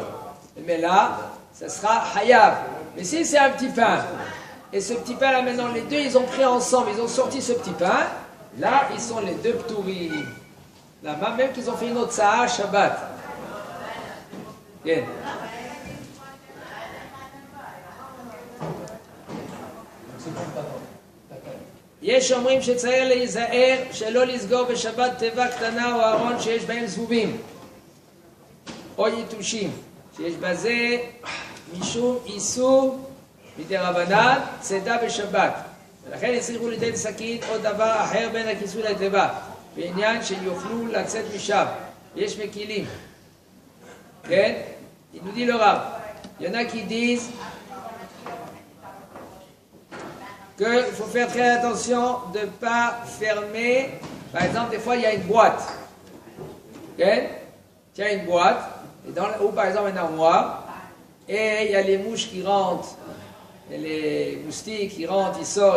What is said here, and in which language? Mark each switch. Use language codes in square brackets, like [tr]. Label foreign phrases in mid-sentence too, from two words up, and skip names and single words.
[fr] Mais là, ça sera Hayav. Mais si c'est un petit pain, et ce petit pain là maintenant, les deux ils ont pris ensemble, ils ont sorti ce petit pain, là ils sont les deux ptourim. Là même qu'ils ont fait une autre [he] שעה שבת. [fr] Bien. [he] יש אומרים שצריך להיזהר שלא לסגור בשבת תיבה קטנה או ארון שיש בהם זבובים או יתושים, שיש בזה משום איסור מדרבנן צידה בשבת, ולכן הצליחו לתת סכין או דבר אחר בין הכיסוי לתיבה בעניין שיוכלו לצאת משם. יש מקילים, כן? [fr] il nous dit le Rav, il y en a qui disent qu'il faut faire très attention de ne pas fermer. Par exemple, des fois, il y a une boîte. Okay? Il y a une boîte, ou par exemple un armoire, et il y a les mouches qui rentrent, et les moustiques qui rentrent, ils sortent.